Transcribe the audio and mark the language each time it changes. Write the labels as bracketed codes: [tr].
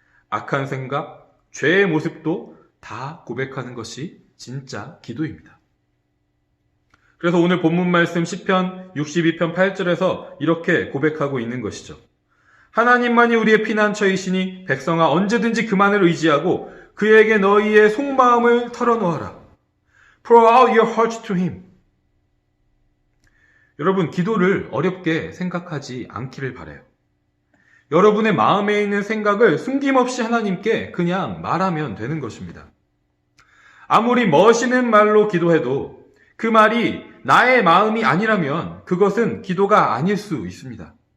[ko] 악한 생각, 죄의 모습도 다 고백하는 것이 진짜 기도입니다. 그래서 오늘 본문 말씀 시편 62편 8절에서 이렇게 고백하고 있는 것이죠. 하나님만이 우리의 피난처이시니 백성아 언제든지 그만을 의지하고 그에게 너희의 속마음을 털어놓아라. [en] Pour out your heart to him. [ko] 여러분, 기도를 어렵게 생각하지 않기를 바라요. 여러분의 마음에 있는 생각을 숨김없이 하나님께 그냥 말하면 되는 것입니다. 아무리 멋있는 말로 기도해도 그 말이 나의 마음이 아니라면 그것은 기도가 아닐 수 있습니다.